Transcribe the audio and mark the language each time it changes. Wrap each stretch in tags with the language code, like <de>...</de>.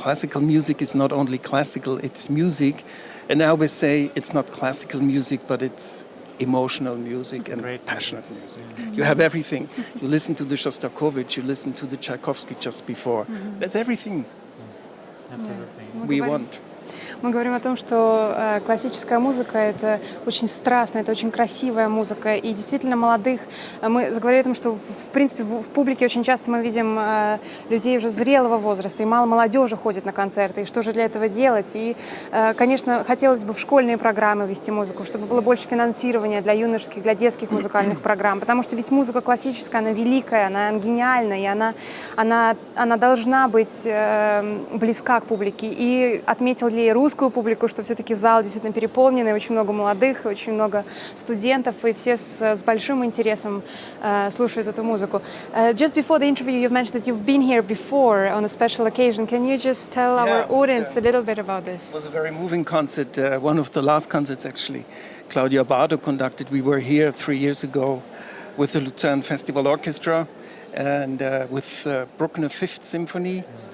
<en>Classical music is not only classical, it's music. And I always say it's not classical music, but it's emotional music and passionate music. You have everything. You listen to the Shostakovich, you listen to the Tchaikovsky just before. That's everything we want.</en> <ru>Мы говорим о том, что классическая музыка — это очень страстная, это очень красивая музыка. И действительно молодых, мы заговорили о том, что в принципе в публике очень часто мы видим людей уже зрелого возраста, и мало молодежи ходит на концерты. И что же для этого делать? И, конечно, хотелось бы в школьные программы ввести музыку, чтобы было больше финансирования для юношеских, для детских музыкальных программ. Потому что ведь музыка классическая, она великая, она гениальная, и она должна быть близка к публике. И отметил ли русскую публику, что все-таки зал действительно переполненный, очень много молодых, очень много студентов, и все с большим интересом слушают эту музыку.</ru> <en>Just before the interview, you've mentioned that you've been here before on a special occasion. Can you just tell our audience a little bit about this? It was a very moving concert, one of the last concerts actually. Claudio Abbado conducted. We were here 3 years ago with the Lucerne Festival Orchestra and with Bruckner Fifth Symphony.</en>